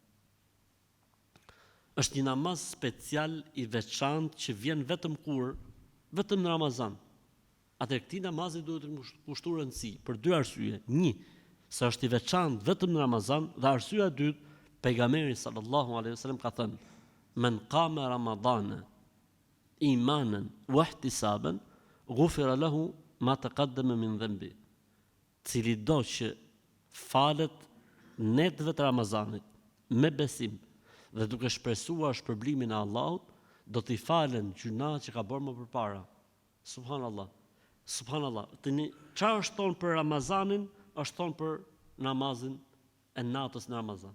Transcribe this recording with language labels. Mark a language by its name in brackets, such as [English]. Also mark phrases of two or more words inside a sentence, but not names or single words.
[Albanian] Është një namaz special i veçantë që vjen vetëm në Ramazan. Atëherë këtij namazi duhet të kushtuar rëndësi për dy arsye. Një, se është i veçantë vetëm në Ramazan, dhe arsyeja e dytë, pejgamberi [Arabic] صلى الله عليه وسلم [Albanian] ka thënë: [Arabic] "من قام رمضان إيمانا واحتسابا غفر له ما تقدم من ذنبه." [Albanian] Cili do që falet netëve të Ramazanit me besim dhe duke shpresuar shpërblimin e Allahut, do t'i falen gjunat që ka bërë më përpara. [Arabic] سبحان الله. سبحان الله. [Albanian] Tani çfarë është thonë për Ramazanin, është thonë për namazin e natës në Ramazan.